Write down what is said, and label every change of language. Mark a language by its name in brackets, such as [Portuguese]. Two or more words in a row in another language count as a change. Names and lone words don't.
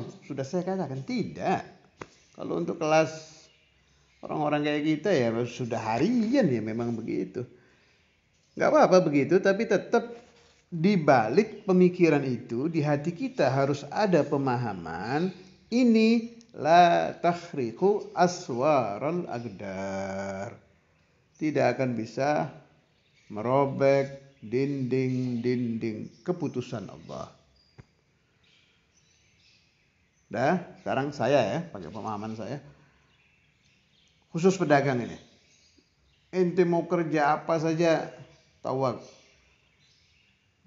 [Indonesian] Sudah saya katakan tidak. Kalau untuk kelas orang-orang kayak kita ya sudah harian ya memang begitu. Gak apa-apa begitu, tapi tetap di balik pemikiran itu di hati kita harus ada pemahaman ini [Arabic] لا تخرق أسوار الأقدار. [Indonesian] Tidak akan bisa merobek dinding-dinding keputusan Allah. Dah, sekarang saya ya, pakai pemahaman saya. Khusus pedagang ini. Ente mau kerja apa saja, tawak.